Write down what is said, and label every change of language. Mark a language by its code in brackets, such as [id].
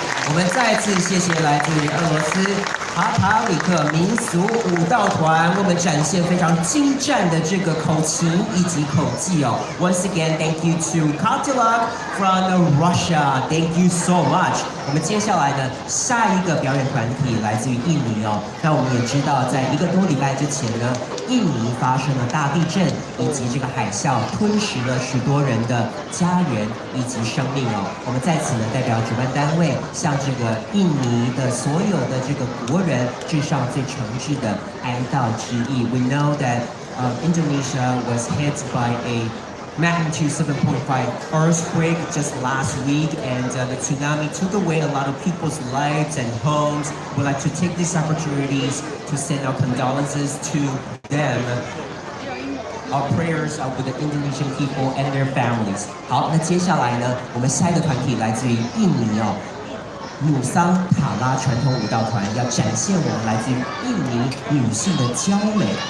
[zh] 我们再次谢谢来自于俄罗斯卡塔里克民俗舞蹈团，为我们展现非常精湛的这个口琴以及口技哦。 [en] Once again, thank you to Katilak from Russia. Thank you so much. [zh] 我们接下来呢，下一个表演团体来自于印尼哦。那我们也知道，在1个多礼拜之前呢，印尼发生了大地震，以及这个海啸吞噬了许多人的家园以及生命哦。我们在此呢，代表主办单位向这个印尼的所有的这个国人致上最诚挚的哀悼之意。 [en] We know that Indonesia was hit by a magnitude 7.5 earthquake just last week, and the tsunami took away a lot of people's lives and homes. We'd like to take these opportunities to send our condolences to them. Our prayers are with the Indonesian people and their families. [zh] 好，那接下来呢，我们下一个团体来自于印尼哦。努桑塔拉传统舞蹈团要展现我们来自于印尼女性的娇美。